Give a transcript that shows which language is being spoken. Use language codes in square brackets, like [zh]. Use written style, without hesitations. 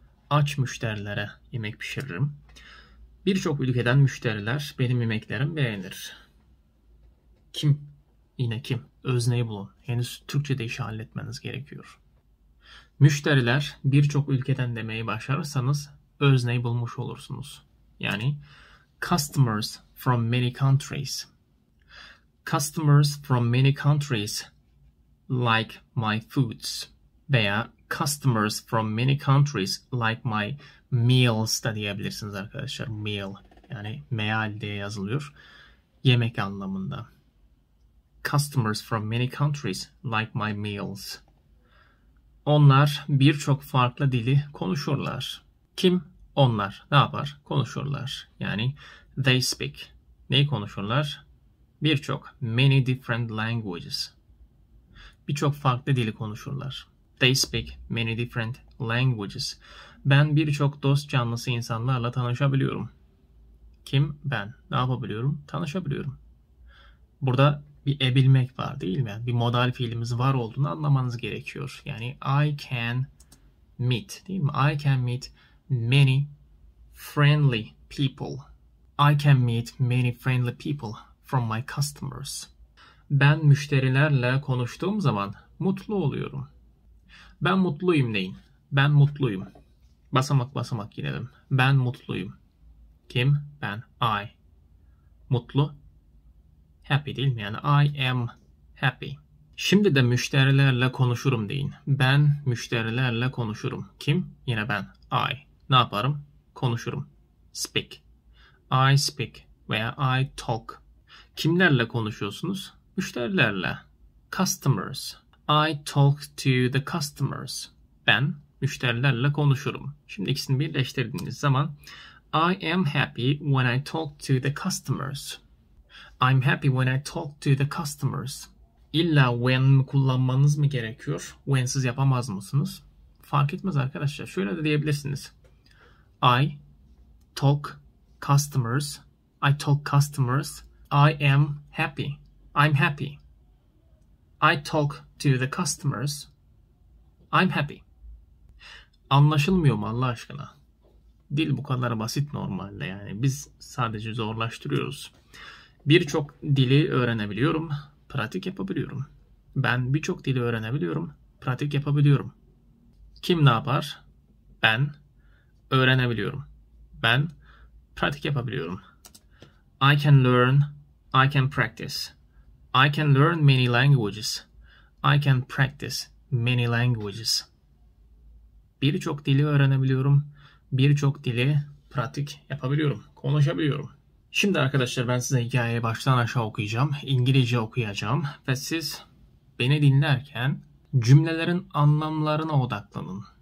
[tr] Aç müşterilere yemek pişiririm. Birçok ülkeden müşteriler benim yemeklerimi beğenir. Kim? Yine kim? Özneyi bulun. Henüz Türkçe'de işi halletmeniz gerekiyor. Müşteriler birçok ülkeden demeyi başarırsanız özneyi bulmuş olursunuz. [en] Yani customers from many countries. Customers from many countries like my foods. Veya customers from many countries like my meals [tr] da diyebilirsiniz arkadaşlar. Meal yani meal diye yazılıyor. Yemek anlamında. [en] Customers from many countries like my meals. [tr] Onlar birçok farklı dili konuşurlar. Kim? Onlar ne yapar? Konuşurlar. Yani [en] they speak. [tr] Neyi konuşurlar? Birçok. [en] Many different languages. [tr] Birçok farklı dili konuşurlar. [en] They speak many different languages. [tr] Ben birçok dost canlısı insanlarla tanışabiliyorum. Kim? Ben. Ne yapabiliyorum? Tanışabiliyorum. Burada bir ebilmek var değil mi? Bir modal fiilimiz var olduğunu anlamanız gerekiyor. Yani [en] I can meet [tr] değil mi? [en] I can meet many friendly people. I can meet many friendly people from my customers. [tr] Ben müşterilerle konuştuğum zaman mutlu oluyorum. Ben mutluyum deyin. Ben mutluyum. Basamak basamak gidelim. Ben mutluyum. Kim? Ben. I. Mutlu. Happy değil mi? [en] Yani I am happy. [tr] Şimdi de müşterilerle konuşurum deyin. Ben müşterilerle konuşurum. Kim? Yine ben. I. Ne yaparım? Konuşurum. Speak. [en] I speak veya I talk. [tr] Kimlerle konuşuyorsunuz? Müşterilerle. Customers. [en] I talk to the customers. [tr] Ben müşterilerle konuşurum. Şimdi ikisini birleştirdiğiniz zaman [en] I am happy when I talk to the customers. I'm happy when I talk to the customers. [tr] İlla when kullanmanız mı gerekiyor? When'siz yapamaz mısınız? Fark etmez arkadaşlar. Şöyle de diyebilirsiniz. [en] I talk customers. I talk customers. I am happy. I'm happy. I talk to the customers. I'm happy. [tr] Anlaşılmıyor mu Allah aşkına? Dil bu kadar basit normalde yani. Biz sadece zorlaştırıyoruz. Birçok dili öğrenebiliyorum, pratik yapabiliyorum. Ben birçok dili öğrenebiliyorum, pratik yapabiliyorum. Kim ne yapar? Ben öğrenebiliyorum. Ben pratik yapabiliyorum. [en] I can learn, I can practice. I can learn many languages. I can practice many languages. [tr] Birçok dili öğrenebiliyorum, birçok dili pratik yapabiliyorum, konuşabiliyorum. Şimdi arkadaşlar ben size hikayeyi baştan aşağı okuyacağım. İngilizce okuyacağım ve siz beni dinlerken cümlelerin anlamlarına odaklanın.